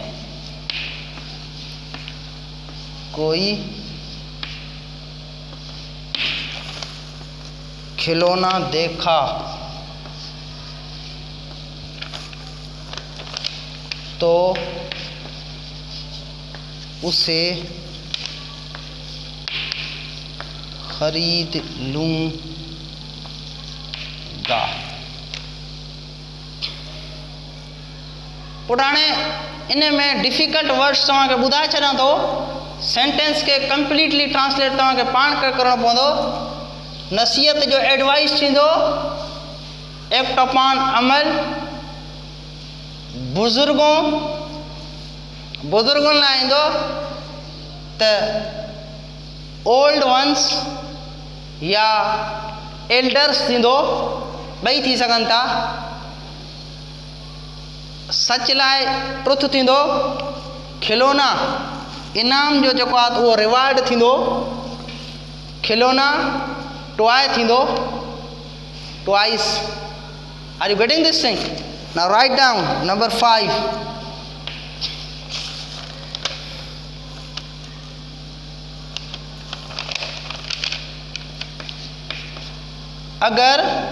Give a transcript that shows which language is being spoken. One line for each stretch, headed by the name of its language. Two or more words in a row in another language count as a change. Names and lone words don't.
Hindi: कोई खिलौना देखा तो उसे खरीद लूँगा।
Sindhi: पुराणे इन में
English: difficult words
Sindhi: तव्हांखे ॿुधाए छॾियां थो, सेंटेंस के
English: completely translate
Sindhi: तव्हांखे पाण करे करणो पवंदो। नसीहत जो एडवाइस थींदो,
English: act upon
Sindhi: अमल, बुज़ुर्गों लाइ ईंदो त
English: old ones
Sindhi: या एल्डर्स थींदो, ॿई थी सघनि था। सच लाइ ट्रुथ थींदो, खिलौना इनाम जो जेको आहे उहो रिवार्ड थींदो, खिलौना टॉय थींदो,
English: ट्वाइस। Are you getting this thing? Now write down number 5.
Hindi: अगर